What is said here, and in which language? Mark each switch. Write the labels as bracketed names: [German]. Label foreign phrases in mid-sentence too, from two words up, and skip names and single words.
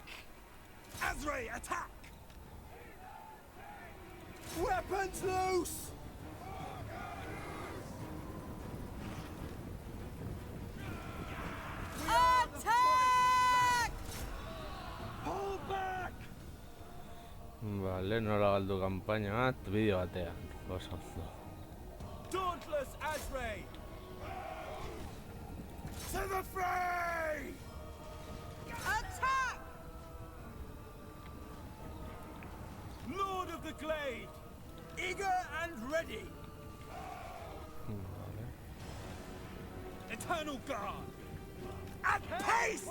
[English] Azray, attack! Weapons loose! Attack! [Basque] Vale, nola galdu kanpaina bat, bideo batean. Oso ondo. [English] Dauntless Azray! To the fray! Attack! Lord of the Glade! Eager and ready! [Basque] Vale. [English] Eternal Guard! At pace!